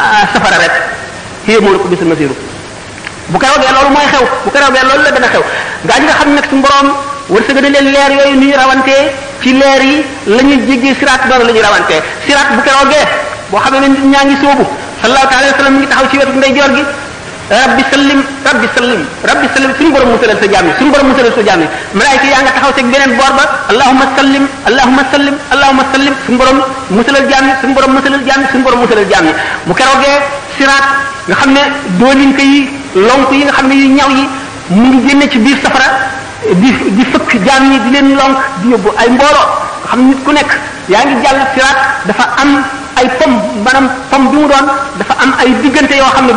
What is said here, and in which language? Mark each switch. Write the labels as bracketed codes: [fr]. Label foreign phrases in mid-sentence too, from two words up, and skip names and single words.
[ar] مأواكم النار [wo] safara rek [ar] هي مولاكم بئس المصير [wo] bu keroogee loolu mooy xew bu keroogee loolu la dana xew gaa ñi nga xam nag suñu borom wërsëg na leen leer yooyu ni ñu rawantee ci leer yi la ñuy jéggee siraat noonu la ñuy rawantee siraat bu keroogee boo xamee ne nit ñaa ngi sóobu [ar] صلى الله تعالى وسلم [wo] mi ngi taxaw ci wetu ndeyjoor gi [ar] رب سلم رب سلم رب سلم [wo] suñu borom musalal sa jaam yi suñu borom musalal sa jaam yi malaayika yaa nga taxaw ci beneen boor ba [ar] اللهم سلم اللهم سلم اللهم سلم [wo] suñu borom musalal jaam yi suñu borom musalal jaam yi suñu borom musalal jaam yi bu keroogee siraat nga xam ne doolinka yi lonk yi nga xam ne yu ñaw yi mu ngi génne ci biir safara di fëkk jaam yi di leen lonk di yóbbu ay mbooloo nga xam nit ku nekk yaa ngi jàll siraat dafa am ay pom maanaam pom bi mu doon dafa am ay diggante yoo xam ne